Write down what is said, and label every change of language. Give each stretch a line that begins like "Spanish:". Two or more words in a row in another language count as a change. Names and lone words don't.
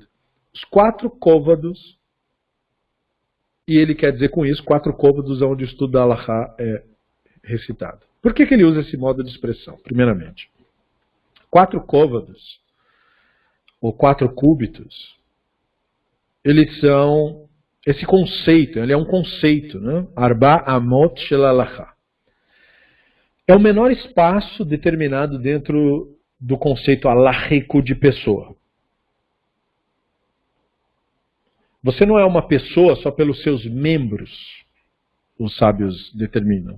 Portuguese: Os 4 côvados, e ele quer dizer com isso 4 côvados onde o estudo da Halachá é recitado. Por que ele usa esse modo de expressão? Primeiramente, 4 côvados, ou 4 cúbitos, eles são, esse conceito, ele é um conceito, né?
Hebrew: ארבע אמות של הלכה.
Portuguese: É o menor espaço determinado dentro do conceito halachico de pessoa. Você não é uma pessoa só pelos seus membros, os sábios determinam.